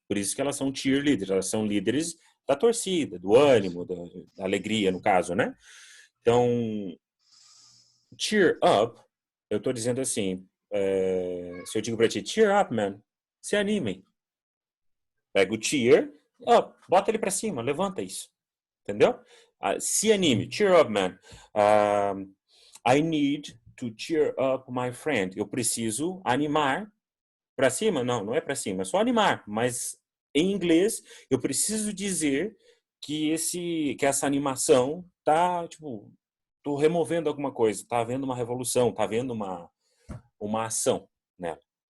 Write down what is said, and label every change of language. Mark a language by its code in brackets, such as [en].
[pt] Por isso que elas são cheerleaders, elas são líderes da torcida, do ânimo, da alegria, no caso, né? Então, cheer up, eu estou dizendo assim, se eu digo para ti, [en] cheer up, man, [pt] se animem. Pega o cheer up, bota ele para cima, levanta isso. Entendeu? Se anime, [en] cheer up, man. I need to cheer up my friend. [pt] Eu preciso animar. Para cima? Não, não é para cima, é só animar. Mas em inglês, eu preciso dizer que essa animação tá, tipo, tô removendo alguma coisa, tá havendo uma revolução, tá havendo uma ação nela.